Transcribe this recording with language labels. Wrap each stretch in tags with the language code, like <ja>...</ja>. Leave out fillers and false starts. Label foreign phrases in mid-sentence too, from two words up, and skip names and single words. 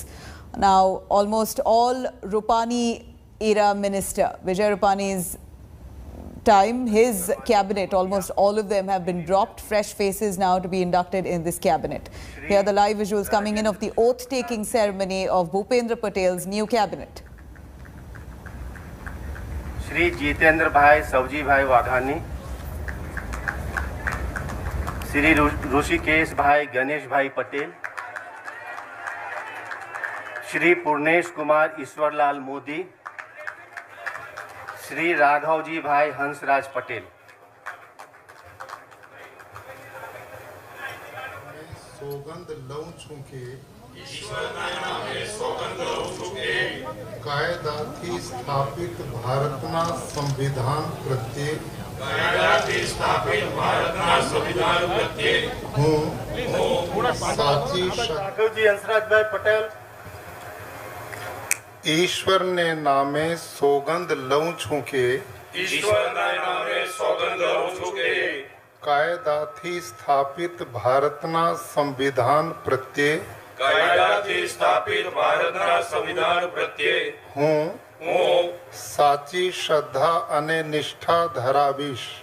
<en>Now, almost all Rupani-era minister, Vijay Rupani's time, his cabinet, almost all of them have been dropped. Fresh faces now to be inducted in this cabinet. Here are the live visuals coming in of the oath-taking ceremony of Bhupendra Patel's new cabinet.</en> <hi>श्री जितेंद्र भाई सवजी भाई वाघानी, श्री ऋषिकेश भाई गणेश भाई पटेल, श्री पूर्णेश कुमार ईश्वरलाल मोदी, श्री राघव जी भाई हंसराज पटेल।</hi> <gu>સૌગંધ લઉં છું કે કાયદાથી સ્થાપિત ભારતના સંવિધાન પ્રત્યે હું સાચી રાઘવજી હંસરાજભાઈ પટેલ ઈશ્વરને નામે સોગંદ લઉં છું કે કાયદાથી સ્થાપિત ભારતના સંવિધાન પ્રત્યે હું સાચી શ્રદ્ધા અને નિષ્ઠા ધરાવીશ।</gu>